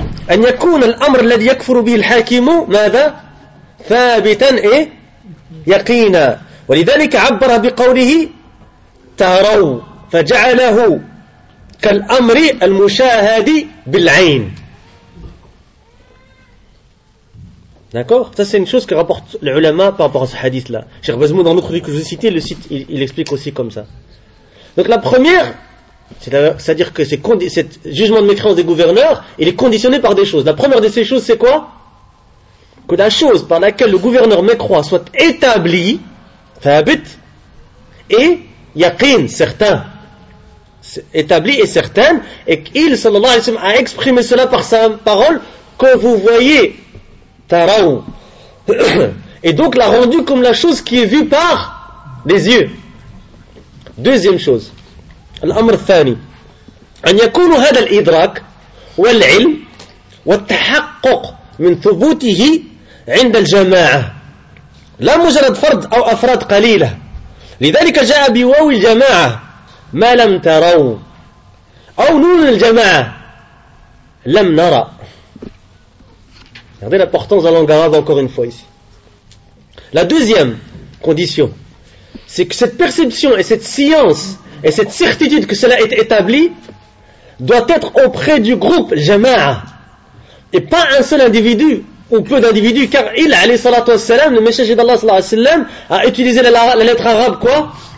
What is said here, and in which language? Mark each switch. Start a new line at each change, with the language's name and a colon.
Arabic: أن يكون الأمر الذي يكفر به الحاكم ماذا ثابتا إيه يقينا ولذلك عبر بقوله تروا فجعله كالأمر المشاهد بالعين.
French: D'accord, ça c'est une chose que rapporte l'ulama par rapport à ce hadith là. Cheikh Bazmou dans l'autre livre que je vous ai cité, le site il explique aussi comme ça. Donc la première, c'est-à-dire que ce jugement de mécréance des gouverneurs, il est conditionné par des choses. La première de ces choses, c'est quoi? Que la chose par laquelle le gouverneur mécroit soit établie, fabit, et yaqin, certain. Établi et certain, et qu'il, sallallahu alayhi wa sallam, a exprimé cela par sa parole, que vous voyez, taraou. Et donc l'a rendu comme la chose qui est vue par les yeux. Deuxième chose.
Arabic: الأمر الثاني أن يكون هذا الإدراك والعلم والتحقق من ثبوته عند الجماعة لا مجرد فرد أو أفراد قليلة لذلك جاء بواو الجماعة ما لم تروا أو نون الجماعة لم نرى.
French: Regardez l'importance de la langue arabe encore une fois ici. La deuxième condition, c'est que cette perception et cette science et cette certitude que cela est établi doit être auprès du groupe Jama'a et pas un seul individu ou peu d'individus, car il, alayhi salatu wassalam, le messager d'Allah sallallahu alayhi wassalam, a utilisé la lettre arabe quoi?